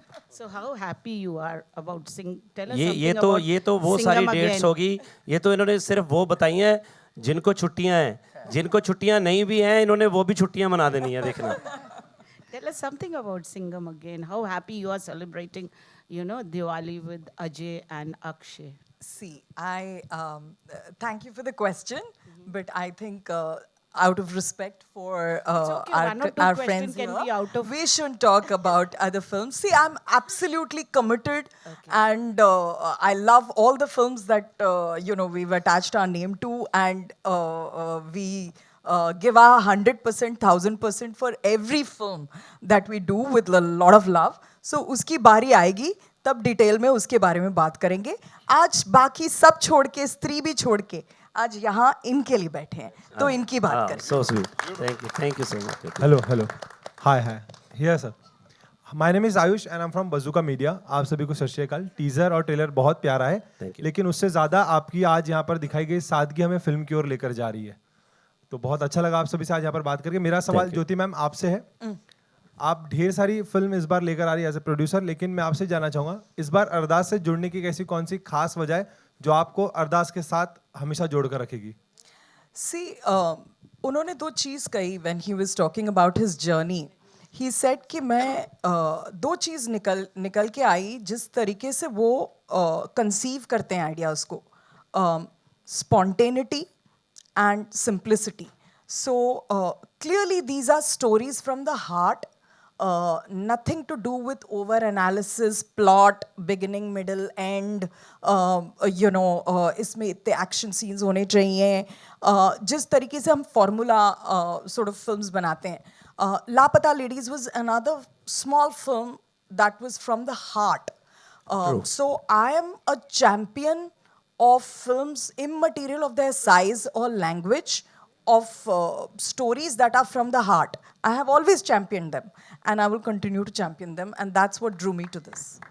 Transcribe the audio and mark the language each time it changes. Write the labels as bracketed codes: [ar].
[en] So how happy you are about sing? Tell us [hi] ये तो वो सारी डेट्स होगी। ये तो इन्होंने सिर्फ वो बताई हैं जिनको छुट्टियां हैं, जिनको छुट्टियां नहीं भी हैं इन्होंने वो भी छुट्टियां मना देनी है, देखना। [en] Tell us something about Singham again. How happy you are celebrating, you know, Diwali with Ajay and Akshay. See, I thank you for the question, but I think out of respect for our friends here, we shouldn't talk about other films. See, I'm absolutely committed, and I love all the films that you know, we've attached our name to, and we give our 100%, 1000% for every film that we do with a lot of love. [hi] So उसकी बारी आएगी तब detail में उसके बारे में बात करेंगे। आज बाकी सब छोड़ के, स्त्री भी छोड़ के, आज यहाँ इनके लिए बैठे हैं, तो इनकी बात करें। [en] So sweet. Thank you so much. Hello. Hi. Here sir. My name is Ayush and I'm from Bazooka Media. [hi] आप सभी को सत श्री अकाल। टीजर और ट्रेलर बहुत प्यारा है, लेकिन उससे ज़्यादा आपकी आज यहाँ पर दिखाई गई सादगी हमें फिल्म की ओर लेकर जा रही है, तो बहुत अच्छा लगा आप सभी से आज यहाँ पर बात करके। मेरा सवाल ज्योति मैम आपसे है। आप ढेर सारी फिल्म इस बार लेकर आ रही है [en] as a producer, [hi] लेकिन मैं आपसे जानना चाहूँगा इस बार अरदास से जुड़ने की ऐसी कौन सी खास वजह है जो आपको अरदास के साथ हमेशा जोड़कर रखेगी? [en] See, [hi] उन्होंने दो चीज़ कही [en] when he was talking about his journey. He said [hi] कि मैं दो चीज़ निकल के आई जिस तरीके से वो कंसीव करते हैं आइडियाज़ को, [en] spontaneity and simplicity. So clearly these are stories from the heart. Nothing to do with over analysis, plot, beginning, middle, end. You know, [hi] इसमें इतने action scenes होने चाहिए, जिस तरीके से हम formula [en] sort of films [hi] बनाते हैं. [en] Lapata Ladies was another small film that was from the heart. So I am a champion of films immaterial of their size or language, of stories that are from the heart. I have always championed them, and I will continue to champion them, and that's what drew me to this.